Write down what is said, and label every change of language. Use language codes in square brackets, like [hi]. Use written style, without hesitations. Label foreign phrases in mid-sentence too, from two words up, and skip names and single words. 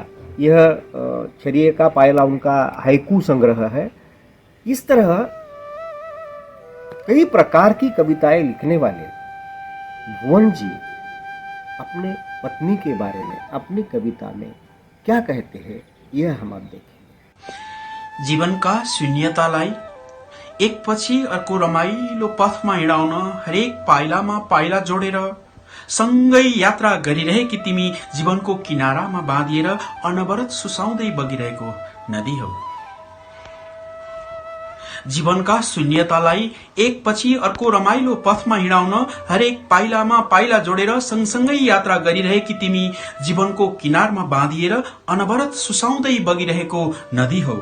[hi] यह छरिये का पाइला उनका हाइकू संग्रह है। इस तरह कई प्रकार की कविताएं लिखने वाले भुवन जी अपने पत्नी के बारे में अपनी कविता में क्या कहते हैं, यह हम अब देखेंगे। [ne] जीवनका शून्यतालाई एकपछि अर्को रमाइलो पथमा हिँडाउन हरेक पाइलामा पाइला जोडेर सँगै यात्रा गरिरहेकी तिमी जीवनको किनारामा बाँधिएर अनवरत सुसाउँदै बगिरहेको नदी हौ। जीवनका शून्यतालाई एकपछि अर्को रमाइलो पथमा हिँडाउन हरेक पाइलामा पाइला जोडेर सँगसँगै यात्रा गरिरहेकी तिमी जीवनको किनारमा बाँधिएर अनवरत सुसाउँदै बगिरहेको नदी हौ।